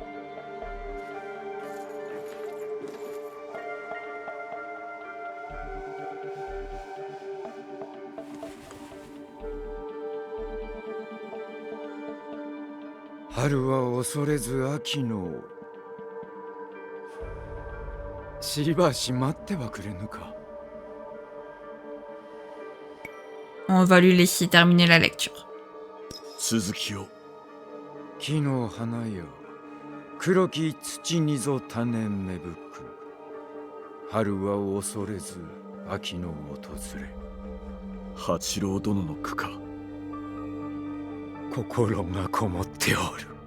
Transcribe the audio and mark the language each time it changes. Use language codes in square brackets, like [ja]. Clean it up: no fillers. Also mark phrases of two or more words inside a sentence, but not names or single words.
[ja] 春は恐れず秋のしばし待ってはくれぬか。 [fr] On va lui laisser terminer la lecture. [ja] 続きを。木の花よ、黒き土にぞ種芽吹く。春は恐れず秋の訪れ。八郎殿の句か。心がこもっておる。